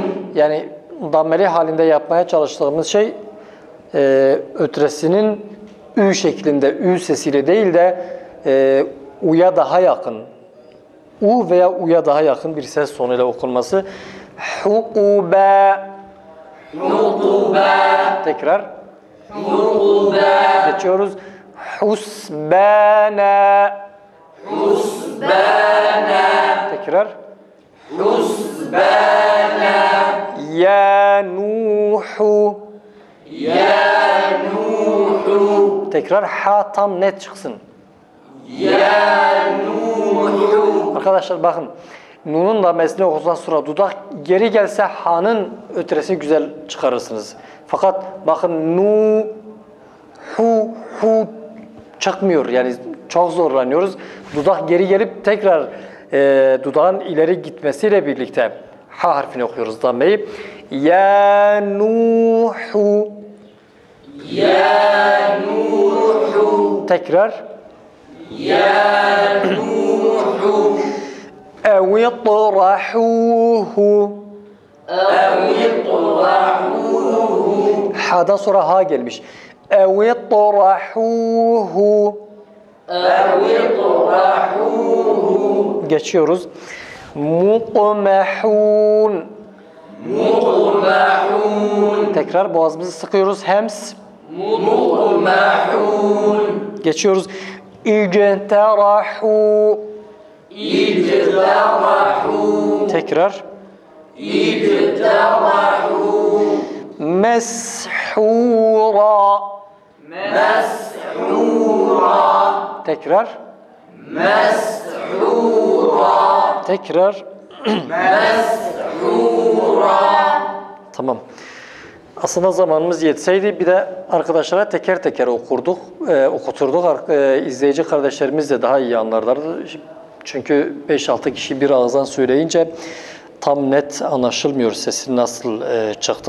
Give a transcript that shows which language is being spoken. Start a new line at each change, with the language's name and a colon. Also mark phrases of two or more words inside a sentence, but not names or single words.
Turkish: Yani dammeli halinde yapmaya çalıştığımız şey ötresinin ü şeklinde, ü sesiyle değil de u'ya daha yakın, u veya u'ya daha yakın bir ses sonuyla okunması. Hukuba. Hukuba. Tekrar. Hukuba. Geçiyoruz. Husbana. Husbana. tekrar.
Arabic: حسبانا يا نوح. يا نوح
Turkish: Tekrar ha tam net çıksın.
Arabic: يا نوح
Turkish: Arkadaşlar bakın. Nun'un da mesleği okusan sonra dudak geri gelse ha'nın ötresini güzel çıkarırsınız. Fakat bakın nu hu çıkmıyor. Yani çok zorlanıyoruz. Dudak geri gelip tekrar dudağın ileri gitmesiyle birlikte ha harfini okuyoruz dammeyi.
Arabic: يا نوح. يا نوح
Turkish: Tekrar.
Arabic: يا نوح
Turkish: Evitrahuhu.
Arabic: أو اطرحوه
Turkish: Ha'dan sonra ha gelmiş. Evitrahuhu.
Arabic: أو اطرحوه
Turkish: Geçiyoruz. Muqmehun.
Arabic: مطمحون
Turkish: Tekrar boğazımızı sıkıyoruz. Hems.
Arabic: مطمحون
Turkish: Geçiyoruz. İcterahu.
Arabic: اجترحوا
Turkish: Tekrar.
Arabic: اجترحوا
Turkish: Meshura.
Arabic: مسحورا
Turkish: Tekrar.
Arabic: مسحورا
Turkish: Tekrar.
Arabic: مسحورا
Turkish: Tamam. Aslında zamanımız yetseydi bir de arkadaşlara teker teker okuturduk. İzleyici kardeşlerimiz de daha iyi anlarlardı. Çünkü 5-6 kişi bir ağızdan söyleyince tam net anlaşılmıyor sesin nasıl çıktığı.